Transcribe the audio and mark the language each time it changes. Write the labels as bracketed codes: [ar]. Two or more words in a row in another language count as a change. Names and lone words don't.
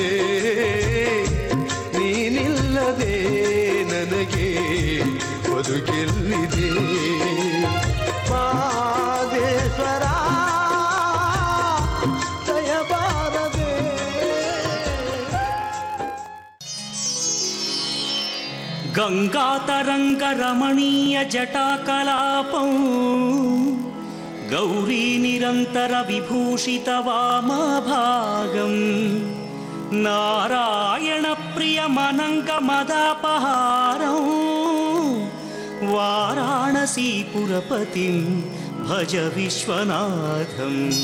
[kn] ನೀನಿಲ್ಲದೆ ನನಗೆ ಬದುಕೆಲ್ಲಿದೆ ಮಾದೇಶ್ವರ ದಯಬಾರದೆ [sa] ಗಂಗಾತರಂಗ ರಮಣೀಯ ಜಟಾಕಲಾಪಂ ಗೌರಿ ನಿರಂತರ ವಿಭೂಷಿತ ವಾಮಭಾಗಂ ನಾರಾಯಣ ಪ್ರಿಯ ಮನಂಗ ಮದಾಪಹಾರಂ ವಾರಾಣಸೀಪುರಪತಿಂ ಭಜ ವಿಶ್ವನಾಥಂ